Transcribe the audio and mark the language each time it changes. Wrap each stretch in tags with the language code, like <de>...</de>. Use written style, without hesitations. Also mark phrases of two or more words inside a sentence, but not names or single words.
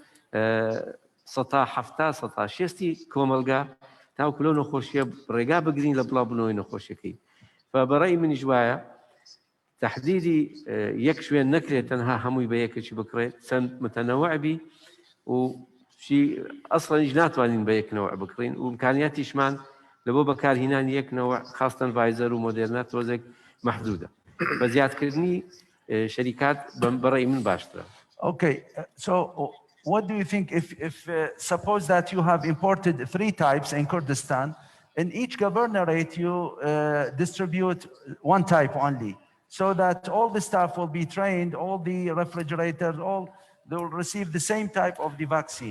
<ckb>170 کۆمەلگا تاوکو لەو نەخۆشیە ڕێگا بگرین لە بڵاوبوونەوەی نەخۆشیەکەی بەڕێی منیش وایە تحدیدی یەک شوێن نەکرێت تەنها هەمووی بە یەکێکی بکڕێت چەند متەنەوەعبی و ئەسڵەنیش ناتوانین بە یەکنەوە بکڕین و ئیمکانیاتیشمان لە بۆ بەکارهێنانی یەکنەوە خاستن ڤایزەر و مۆدێرنا تۆزێک مەحدودە بە زیادکردنی شەریکات بەڕێی من باشترە.</ckb> <en>Okay, so what do you think if suppose that you have imported 3 types in Kurdistan, in each governorate you distribute 1 type only, so that all the staff will be trained, all the refrigerators, they will receive the same type of the vaccine.</en>